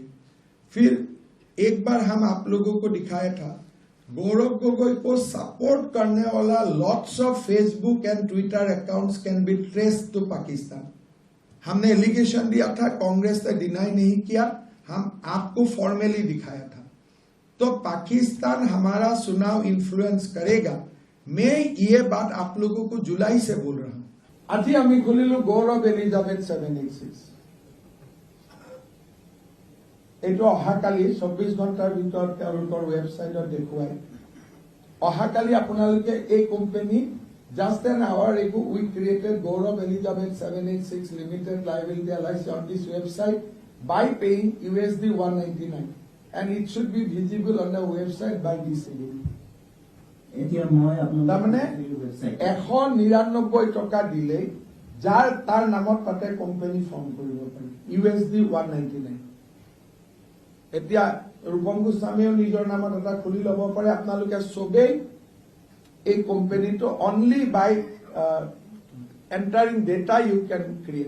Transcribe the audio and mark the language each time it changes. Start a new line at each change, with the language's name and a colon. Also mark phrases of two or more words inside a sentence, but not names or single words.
Hindi: फिर एक बार हम आप लोगों को दिखाया था गौरव गोगोई को सपोर्ट करने वाला
English: lots of Facebook and Twitter accounts can be traced to Pakistan.
Hindi: हमने एलिगेशन दिया था, कांग्रेस ने डिनाई नहीं किया, हम आपको फॉर्मली दिखाया था। तो पाकिस्तान हमारा चुनाव इन्फ्लुएंस करेगा, मैं ये बात आप लोगों को जुलाई से बोल रहा हूं।
Assamese: আজি আমি খুলিলো গৌৰৱ এলিজাবেথ 786। এইটো অহাকালি 24 ঘণ্টাৰ ভিতৰত তেওঁলোকৰ ৱেবছাইটত দেখুৱাই। অহাকালি আপোনালোকে এই কোম্পানী
English: just an hour ago we created Gaurav Elizabeth 786 Limited Liability LIC on this website by paying USD 199 and it should be visible on the website by this evening.
Assamese: তাৰমানে 199 টকা দিলে যাৰ তাৰ নামত তাতে কোম্পানী ফৰ্ম কৰিব পাৰি, USD 199। এতিয়া ৰূপম গোস্বামীও নিজৰ নামত এটা খুলি ল'ব পাৰে। আপোনালোকে চবেই এই কোম্পানীটো
English: only by entering data you can create.